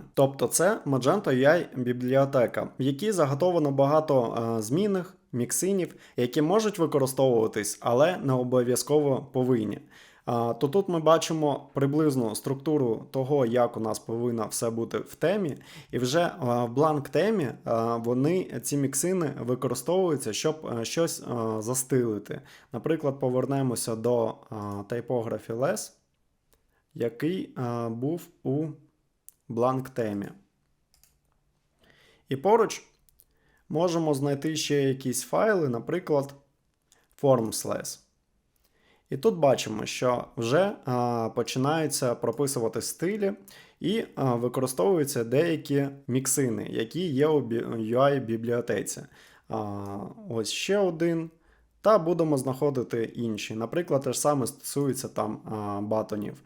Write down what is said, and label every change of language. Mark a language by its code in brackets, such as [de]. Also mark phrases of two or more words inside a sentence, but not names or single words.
[uk] Тобто це Magento UI бібліотека, в якій заготовано багато змінних, міксинів, які можуть використовуватись, але не обов'язково повинні. То тут ми бачимо приблизну структуру того, як у нас повинно все бути в темі, і вже в бланк-темі ці міксини використовуються, щоб щось застилити. Наприклад, повернемося до typography-less, який був у бланк-темі. І поруч можемо знайти ще якісь файли, наприклад, forms-less. І тут бачимо, що вже починаються прописувати стилі і використовуються деякі міксини, які є у UI-бібліотеці. Ось ще один. Та будемо знаходити інші. Наприклад, те ж саме стосується там батонів.